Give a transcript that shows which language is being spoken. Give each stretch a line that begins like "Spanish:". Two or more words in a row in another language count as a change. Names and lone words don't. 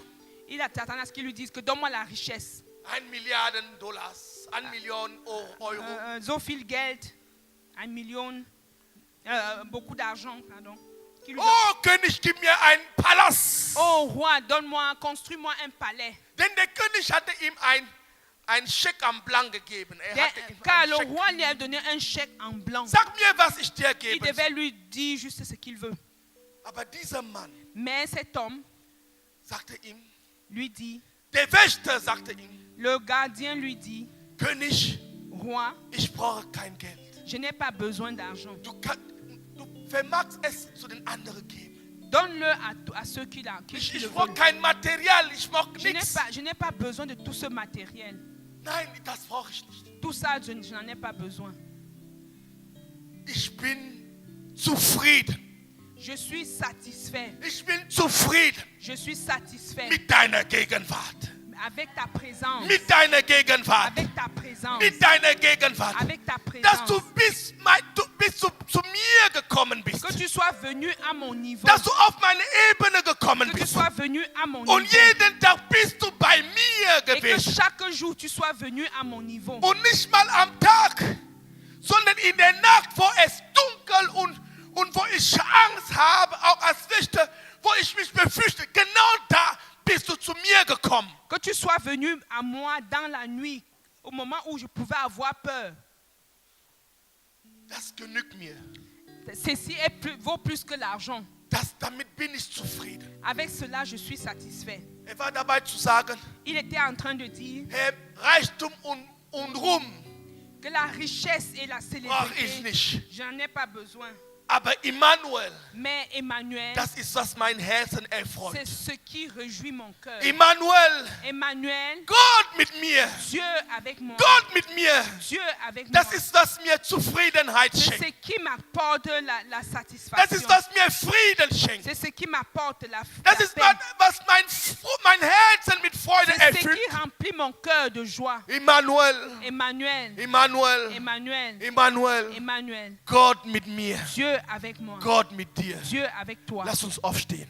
French: Il attendait à ce qu'il lui dise que donne-moi la richesse.
German: 1 Milliarden Dollars, 1 Million Euro. So viel Geld,
French: 1 Million, beaucoup d'argent, pardon. Qu'il lui
German: Oh, König, gib mir einen Palast.
French: Oh roi, donne-moi, construis-moi un palais.
German: Denn der König hatte ihm ein Scheck
French: en blanc
German: gegeben.
French: Car le roi lui a donné un chèque en blanc.
German: Sag mir, was ich dir
French: Il
German: gebe.
French: devait lui dire juste ce qu'il veut.
German: Aber dieser Mann
French: Mais cet homme
German: sagte ihm,
French: lui dit,
German: der Wächter sagte ihm,
French: le gardien lui dit,
German: König,
French: roi,
German: ich brauche kein Geld.
French: je n'ai pas besoin d'argent.
German: Du vermagst es zu den anderen geben.
French: Donne-le à ceux qui le
German: Ich brauche
French: veulent.
German: kein Material, ich brauche
French: Je
German: nichts.
French: n'ai pas besoin de tout ce matériel.
German: Nein, das brauche ich nicht.
French: Tout ça, je n'en ai pas besoin.
German: Ich bin zufrieden.
French: Je suis satisfait.
German: Ich bin zufrieden
French: Je suis satisfait
German: mit deiner Gegenwart.
French: avec ta présence.
German: Mit deiner Gegenwart.
French: Avec ta présence.
German: Mit deiner Gegenwart.
French: Avec ta
German: Dass du
French: présence.
German: bis zu mir gekommen bist.
French: Que tu sois venu à mon niveau.
German: Dass du auf meine Ebene gekommen
French: Que tu
German: bist.
French: sois venu à mon niveau.
German: Und jeden Tag bist du bei mir
French: Et que
German: gewesen.
French: chaque jour tu sois venu à mon niveau.
German: Und nicht mal am Tag, sondern in der Nacht, wo es dunkel und wo ich Angst habe, auch als Wächter, wo ich mich befürchte. Genau da bist du zu mir gekommen.
French: Que tu sois venu à moi dans la nuit, au moment où je pouvais avoir peur.
German: Das genügt mir.
French: Ceci vaut plus que l'argent.
German: Damit bin ich zufrieden.
French: Avec cela, je suis satisfait.
German: War dabei zu sagen,
French: Il était en train de dire
German: Reichtum und Ruhm
French: que la richesse et la
German: brauche ich
French: célébrité,
German: nicht.
French: j'en ai pas besoin.
German: Aber Immanuel,
French: Mais Emmanuel,
German: das ist, was mein Herzen erfreut.
French: c'est ce qui réjouit mon cœur.
German: Immanuel,
French: Emmanuel,
German: Gott mit mir.
French: Dieu avec moi.
German: Gott mit mir.
French: Dieu avec
German: Das
French: moi.
German: ist, was mir Zufriedenheit
French: C'est ce
German: schenkt.
French: qui m'apporte la
German: Das
French: satisfaction.
German: ist, was mir Frieden schenkt.
French: C'est ce qui m'apporte la
German: Das ist,
French: paix.
German: was mein Herzen mit Freude
French: C'est ce
German: erfüllt.
French: qui remplit mon cœur de joie.
German: Immanuel,
French: Emmanuel,
German: Immanuel,
French: Emmanuel,
German: Immanuel.
French: Emmanuel.
German: Gott mit mir.
French: Dieu avec moi.
German: Gott mit dir.
French: Dieu avec toi.
German: Lass uns aufstehen.